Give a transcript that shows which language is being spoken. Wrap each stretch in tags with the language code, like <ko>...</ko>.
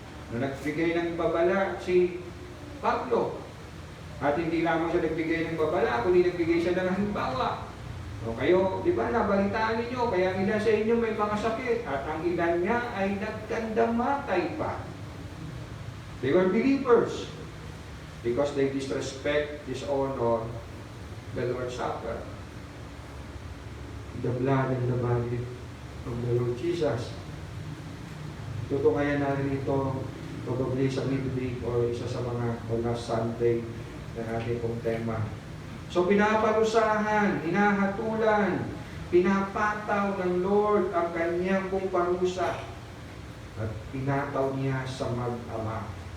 <tl>Na nagbigay ng babala si Pablo. At hindi lamang siya nagbigay ng babala, kundi nagbigay siya ng halimbawa. O kayo, di ba, nabalitaan ninyo, kaya ilan sa inyo may mga sakit, at ang ilan niya ay nagkandamatay pa.</tl> <en>They were believers because they disrespect, dishonor the Lord's Supper, the blood and the body of the Lord Jesus.</en> <tl>Tutungayan natin ito probably sa midweek or isa sa mga last Sunday na ating pong tema. So pinaparusahan, hinahatulan, pinapataw ng Lord ang kanyang pong parusa at pinataw niya sa mag-ama.</tl>